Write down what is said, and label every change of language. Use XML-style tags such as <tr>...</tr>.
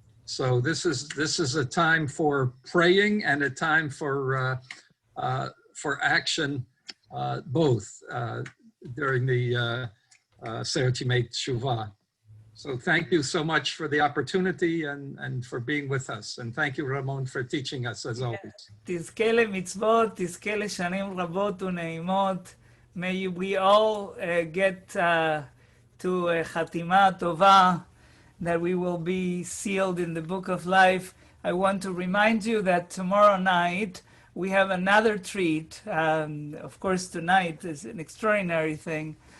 <en>So this is a time for praying and a time for action, both during the Seret Yimei Teshuvah. So thank you so much for the opportunity and for being with us. And thank you, Ramon, for teaching us as always.</en> <he>תזכה למצוות, תזכה לשנים רבות ונעימות.</he> <en>May we all get to a Chatima Tova, that we will be sealed in the book of life. I want to remind you that tomorrow night we have another treat. Of course, tonight is an extraordinary thing.</en>